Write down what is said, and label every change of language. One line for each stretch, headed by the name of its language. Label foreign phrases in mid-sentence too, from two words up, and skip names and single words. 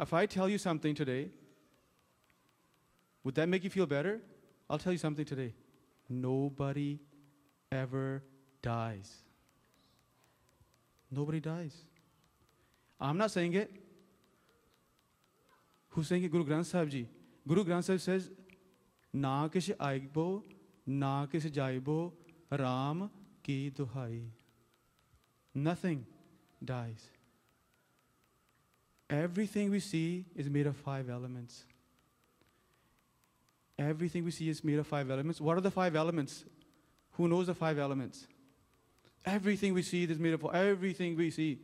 English: If I tell you something today, would that make you feel better? I'll tell you something today. Nobody ever dies. Nobody dies. I'm not saying it. Who's saying it? Guru Granth Sahib Ji. Guru Granth Sahib says,
Punjabi: ਨਾ ਕਿਛੁ ਆਇਬੋ, ਨਾ ਕਿਛੁ ਜਾਇਬੋ, ਰਾਮ ਕੀ ਦੁਹਾਈ.
English: Nothing dies. Everything we see is made of 5 elements. Everything we see is made of 5 elements. What are the 5 elements? Who knows the 5 elements? Everything we see is made of everything we see.